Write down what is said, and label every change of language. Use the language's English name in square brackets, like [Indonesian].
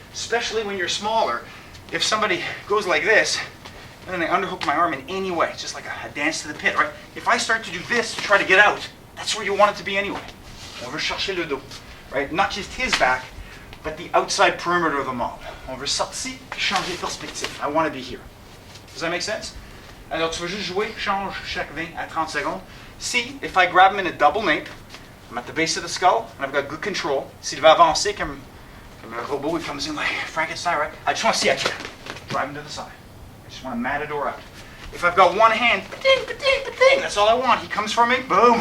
[English] Especially when you're smaller. If somebody goes like this, and then I underhook my arm in any way, it's just like a dance to the pit, right? If I start to do this to try to get out, that's where you want it to be anyway. [French] On veut chercher le dos, [English] right? Not just his back, but the outside perimeter of the mob. [French] On veut sortir, changer de perspective. [English] I want to be here. Does that make sense? [French] Alors tu vas juste jouer, change chaque 20 à 30 secondes. [English] See, if I grab him in a double nape, I'm at the base of the skull, and I've got good control. [French] S'il va avancer comme un robot, [English] he comes in like Frankenstein, right? I just want to see I can drive him to the side. I just want to matador out. If I've got one hand, ba-ding, ba-ding, ba-ding, that's all I want. He comes for me, boom.